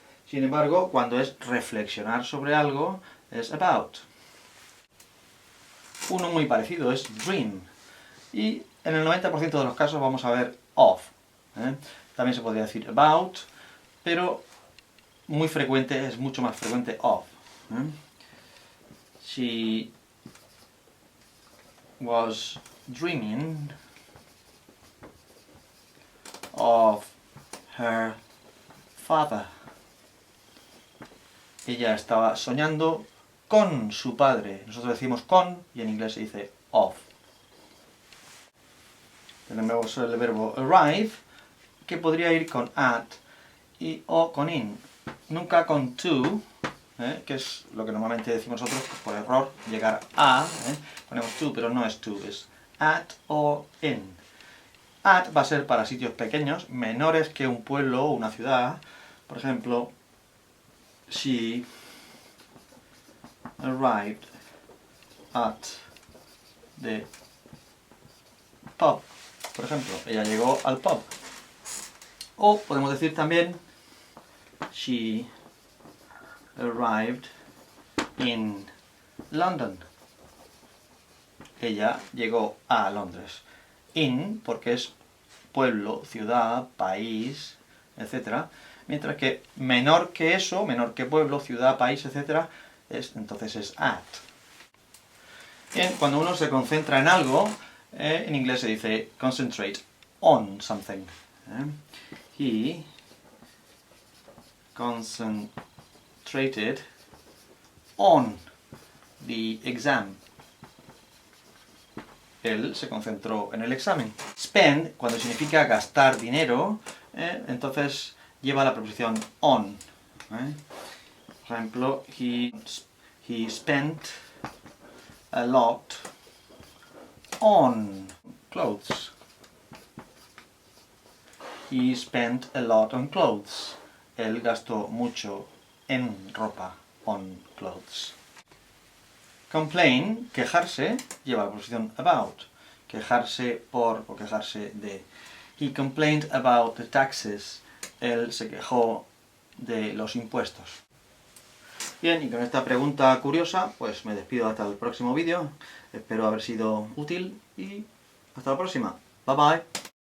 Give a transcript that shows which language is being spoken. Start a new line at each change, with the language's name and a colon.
Spanish: Sin embargo, cuando es reflexionar sobre algo, es about. Uno muy parecido es dream. Y en el 90% de los casos vamos a ver of. También se podría decir about, pero muy frecuente, es mucho más frecuente of.
English: She was dreaming of her father.
Spanish: Ella estaba soñando con su padre. Nosotros decimos con y en inglés se dice of. Tenemos el verbo arrive, que podría ir con at o con in. Nunca con to, que es lo que normalmente decimos nosotros por error, llegar a. Ponemos to, pero no es to, es at o in. At va a ser para sitios pequeños, menores que un pueblo o una ciudad. Por ejemplo, she arrived at the pub. Por ejemplo, ella llegó al pub. O podemos decir también
English: she arrived in London.
Spanish: Ella llegó a Londres. In, porque es pueblo, ciudad, país, etc. Mientras que menor que eso, menor que pueblo, ciudad, país, etc., entonces es at. Bien, cuando uno se concentra en algo, en inglés se dice
English: concentrate on something. He concentrated on the exam.
Spanish: Él se concentró en el examen. Spend, cuando significa gastar dinero, entonces lleva la preposición
English: on. Por ejemplo, he spent a lot on clothes. He spent a lot on clothes.
Spanish: Él gastó mucho en ropa,
English: on clothes.
Spanish: Complain, quejarse, lleva la preposición about. Quejarse por o quejarse de.
English: He complained about the taxes.
Spanish: Él se quejó de los impuestos. Bien, y con esta pregunta curiosa, pues me despido hasta el próximo vídeo. Espero haber sido útil y hasta la próxima.
English: Bye bye.